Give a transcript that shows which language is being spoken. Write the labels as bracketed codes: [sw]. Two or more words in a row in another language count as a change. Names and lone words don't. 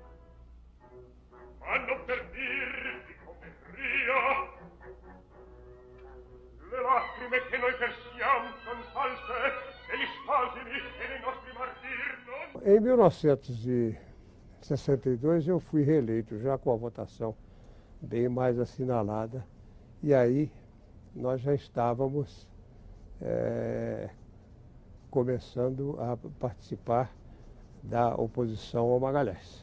[it] Ma non per dirvi come ria le lacrime che noi versiamo son false e gli spasimi e nei nostri martir non... [pt] Em 1962 eu fui reeleito, já com a votação bem mais assinalada, e aí nós já estávamos começando a participar da oposição ao Magalhães.